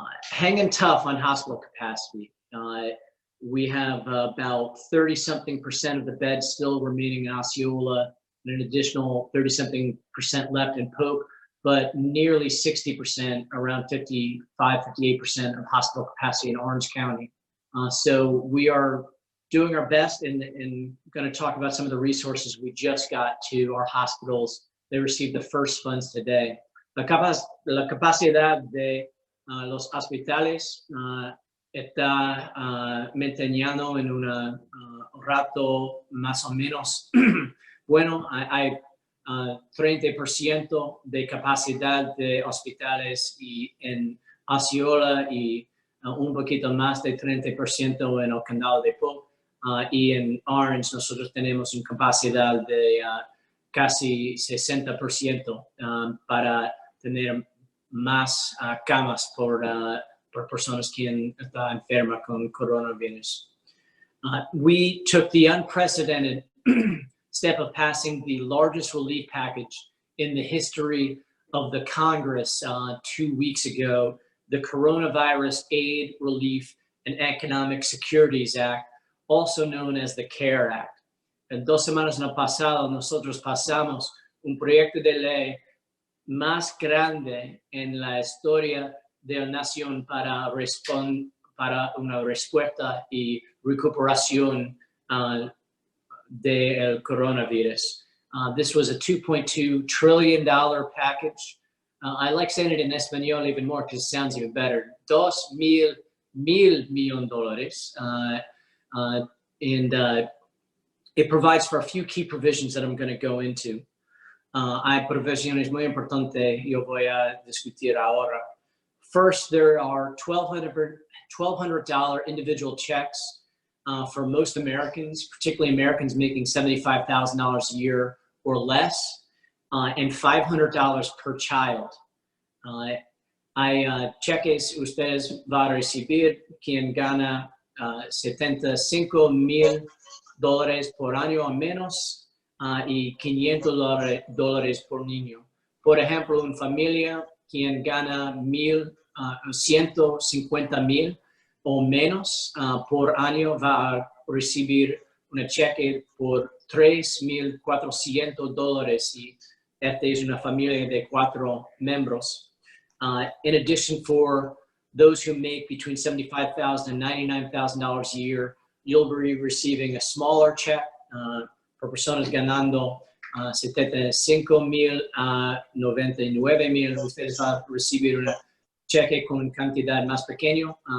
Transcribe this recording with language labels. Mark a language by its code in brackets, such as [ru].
[en] hanging tough on hospital capacity. We have about 30-something% of the beds still remaining in Osceola, and an additional 30-something% left in Polk, but nearly 60%, around 55, 58% of hospital capacity in Orange County. So we are doing our best and going to talk about some of the resources we just got to our hospitals. They received the first funds today. [es] La capacidad de los hospitales está manteniendo en un rato más o menos bueno. Hay 30% de capacidad de hospitales y en Osceola y un poquito más de 30% en el condado de Polk. Y en Orange nosotros tenemos una capacidad de casi 60% para tener más camas por personas que están enfermas con coronavirus. [en] We took the unprecedented step of passing the largest relief package in the history of the Congress 2 weeks ago, the Coronavirus Aid, Relief, and Economic Securities Act, also known as the CARE Act. [es] En 2 semanas no pasado, nosotros pasamos un proyecto de ley más grande en la historia de la nación para una respuesta y recuperación del coronavirus. [en] This was a $2.2 trillion package. I like saying it in español even more because it sounds even better. [es] 2,000 millones dólares. [en] And it provides for a few key provisions that I'm going to go into. [es] Hay provisiones muy importantes yo voy a discutir ahora. [en] First, there are $1,200 individual checks for most Americans, particularly Americans making $75,000 a year or less, and $500 per child. [es] Hay cheques ustedes va a recibir quien gana $75,000 por año o menos y $500 por niño. Por ejemplo, una familia quien gana $150,000 o menos por año va a recibir un cheque por $3,400 y esta es una familia de 4 miembros. [en] In addition, for those who make between $75,000 and $99,000 a year, you'll be receiving a smaller check. [es] Por personas ganando $75,000 a $99,000, ustedes van a recibir un cheque con cantidad más pequeño.